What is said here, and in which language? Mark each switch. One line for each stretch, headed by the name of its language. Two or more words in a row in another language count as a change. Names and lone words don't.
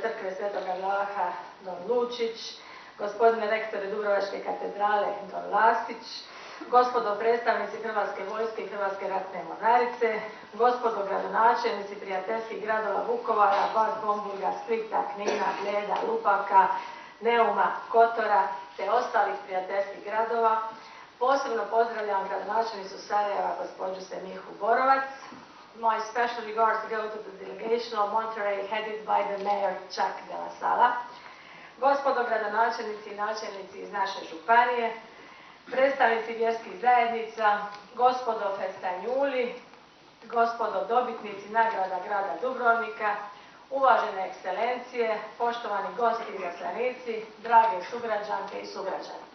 Croatian: crkve Svetoga Vlaha don Lučić, gospodine rektore Dubrovačke katedrale don Lasić, gospodo predstavnici Hrvatske vojske i Hrvatske ratne mornarice, gospodo gradonačelnici prijateljskih gradova Vukovara, Bad Homburga, Splita, Knina, Bleda, Lupaka, Neuma, Kotora te ostalih prijateljskih gradova. Posebno pozdravljam gradonačelnicu Sarajeva, gospođu Semihu Borovac.
English: My special regards go to the delegation of Monterey headed by the mayor Chuck de la Sala.
Croatian: Gospodo gradonačelnici i načelnici iz naše županije, predstavnici vjerskih zajednica, gospodo festanjuli, gospodo dobitnici nagrada grada Dubrovnika, uvažene ekscelencije, poštovani gosti i izaslanici, drage sugrađanke i sugrađani.